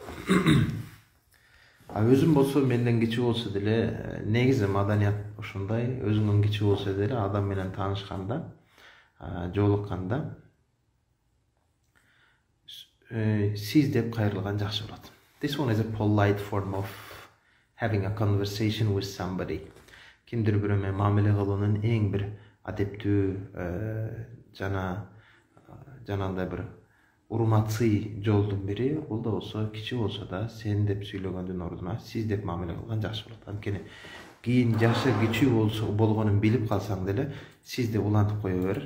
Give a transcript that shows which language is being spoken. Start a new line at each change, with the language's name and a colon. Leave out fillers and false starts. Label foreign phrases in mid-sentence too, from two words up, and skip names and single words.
Kyrgyz: Өзүм болсо менден кичүү болсо деле, негизи маданият ошондой, өзүңдөн кичүү болсо деле адам менен таанышканда, жолукканда сиз деп кайрылган жакшы болот.
English: This one is a polite form of having a conversation with somebody.
Kyrgyz: Кимдир бирөө менен мамиле кылуунун эң бир адептүү жанагындай бир урматсый жолдун бири, бул да болсо кичи болсо да сен деп сүйлөгөндүн ордуна сиз деп мамиле кылган жакшы болот. Анткени кийин жашы кичүү болсо болгонун билип калсаң деле сиз деп улантып кое бер.